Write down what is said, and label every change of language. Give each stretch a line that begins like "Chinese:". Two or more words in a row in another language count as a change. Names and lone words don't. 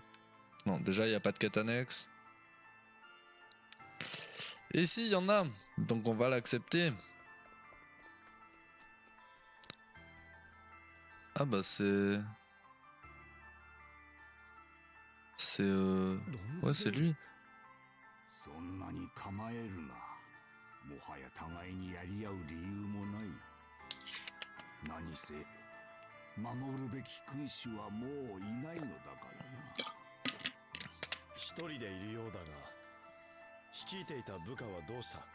French: Non, déjà il n'y a pas de quête annexe. Et si, il y en a, donc on va l'accepter. Ah bah c'est... Ouais, c'est lui.
Japanese: そんなに構えるな。もはや互いにやり合う理由もない。何せ守るべき君主はもういないのだからな。一人でいるようだが、率いていた部下はどうした？